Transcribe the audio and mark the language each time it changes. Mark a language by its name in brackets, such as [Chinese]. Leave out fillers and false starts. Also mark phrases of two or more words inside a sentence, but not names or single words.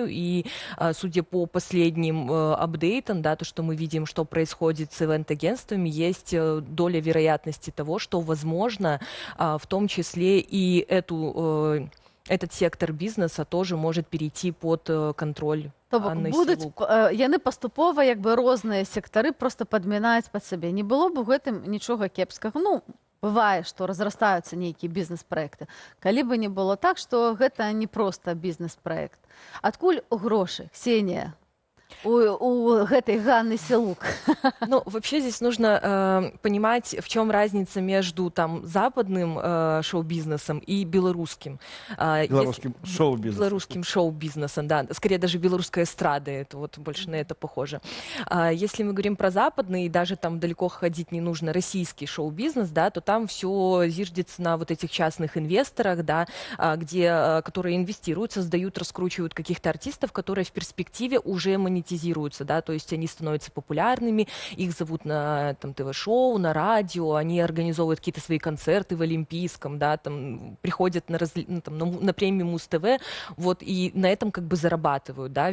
[Russian] И судя по последним апдейтам, да, то, что мы видим, что происходит с ивент-агентствами, есть доля вероятности того, что, возможно, в том числе и этот сектор бизнеса тоже может перейти под контроль. [Belarusian] То бок будуць яны паступова як бы розныя сектары просто падмінаюць пад сабе. Не было б у гэтым нічога кепскага. Ну, бывае, што разрастаюцца нейкія бізнес-праекты. Калі бы не было так, што гэта не проста бізнес-праект. Адкуль грошы, Ксения, у гэтай Ганны Селук? [Russian] Ну, вообще здесь нужно понимать, в чем разница между там западным шоу-бизнесом и белорусским. Белорусским шоу-бизнесом. Белорусским шоу-бизнесом, да. Скорее даже белорусская эстрада, это вот больше на это похоже. Если мы говорим про западный, и даже там далеко ходить не нужно, российский шоу-бизнес, да, то там все зиждется на вот этих частных инвесторах, да, которые инвестируют, создают, раскручивают каких-то артистов, которые в перспективе уже монетизируются, да, то есть они становятся популярными, их зовут на там, ТВ-шоу, на радио, они организовывают какие-то свои концерты в Олимпийском, да, там приходят на премию Муз-ТВ, вот, и на этом как бы зарабатывают, да.